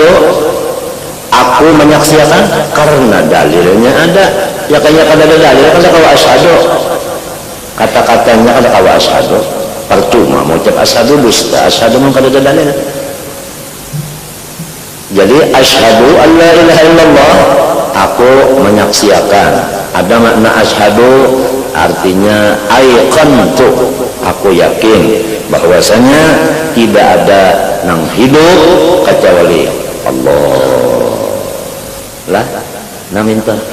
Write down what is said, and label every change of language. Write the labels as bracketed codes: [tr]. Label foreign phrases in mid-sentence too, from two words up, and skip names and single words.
[id] Aku menyaksikan karena dalilnya ada. [bjn] Ya kayak kada ada dalil, kada kawa asyhadu. Kata-katanya kada kawa asyhadu. Percuma mau ucap asyhadu dusta, asyhadu memang kada ada dalil. [ar] Jadi أشهد أن لا إله إلا الله, [id] aku menyaksikan. Ada makna asyhadu artinya aiqantu, aku yakin bahwasanya tidak ada yang hidup kecuali Allah. [bjn] Lah, naminta.